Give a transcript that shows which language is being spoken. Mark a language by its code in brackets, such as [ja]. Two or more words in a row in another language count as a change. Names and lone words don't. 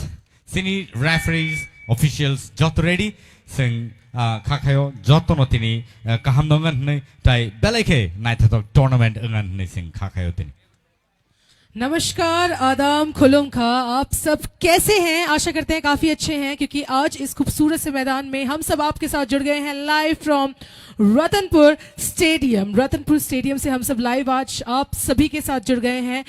[trp] Sini [en] referees, officials, [trp] joto ready. Sing kakayo joto no tini kaham dongan ne tai beleke naitatok tournament engan ne sing kakayo tini. [hi] नमस्कार [trp] आदाम खुलुम खा [hi] आप सब कैसे हैं आशा करते हैं काफ़ी अच्छे हैं क्योंकि आज इस खूबसूरत से मैदान में हम सब आपके साथ जुड़ गए हैं [en] live from [hi] रतनपुर स्टेडियम से हम सब लाइव आज आप सभी के साथ जुड़ गए हैं।